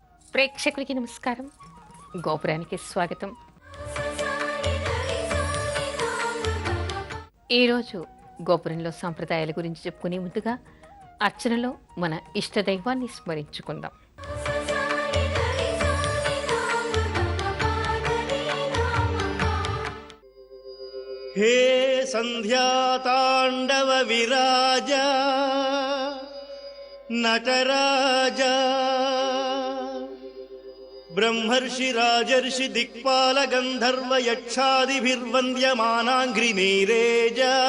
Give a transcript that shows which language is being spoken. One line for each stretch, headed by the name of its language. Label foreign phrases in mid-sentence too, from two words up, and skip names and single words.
Telugu: ప్రేక్షకులకి నమస్కారం. గోపురానికి స్వాగతం. ఈరోజు గోపురంలో సాంప్రదాయాల గురించి చెప్పుకునే ముందుగా అర్చనలో మన ఇష్టదైవాన్ని స్మరించుకుందాం.
Sanskrit: हे संध्यातांडव विराज नटराजा ब्रह्मर्षि राजर्षि दिक्पाल गंधर्व यक्षादिभिर्वन्द्यमानाङ्घ्रिनीरेज